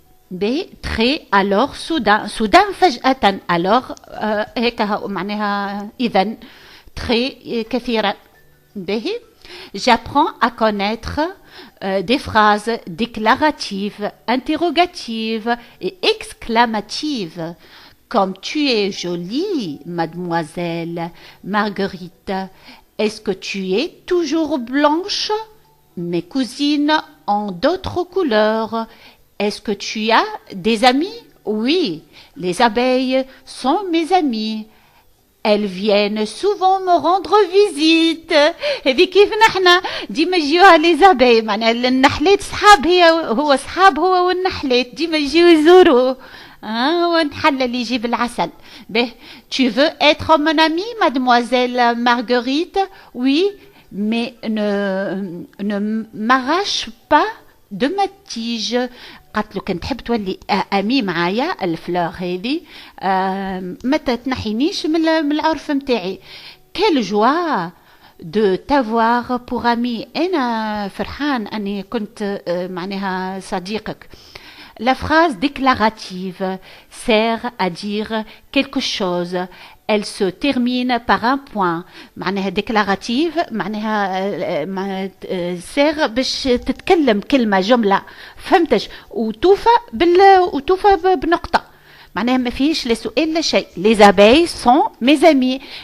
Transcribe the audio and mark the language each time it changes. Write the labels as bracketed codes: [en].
[ar] به [fr] très alors soudain [ar] فجأة alors هيك معناها إذن très كثيرا. [fr] به j'apprends à connaître des phrases déclaratives, interrogatives et exclamatives comme tu es jolie, mademoiselle Marguerite. Est-ce que tu es toujours blanche? Mes cousines ont d'autres couleurs. Est-ce que tu as des amis? Oui, les abeilles sont mes amis. Elles viennent souvent me rendre visite. [ar] هذه كيف نحنا ديما يجيوها لي زابي، معناها النحلات صحاب، هو صحاب هو والنحلات ديما يجيو يزوروه. ونحل اللي يجيب العسل. [fr] به tu veux être mon amie, mademoiselle Marguerite? Oui, mais ne m'arrache pas de ma tige. [ar] قالت له كنت تحب تولي امي معايا الفلور هذه، ما تنحينيش من العرف نتاعي. [fr] كل جوا دو تافوار بور امي، [ar] انا فرحان اني كنت معناها صديقك. [fr] La phrase déclarative sert à dire quelque chose. Elle se termine par un point. [ar] معناها déclarative معناها سير باش تتكلم كلمة جملة، فهمتش؟ وتوفى بنقطة، معناها ما فيش لا سؤال لا شيء. [fr] Les abeilles sont mes amis.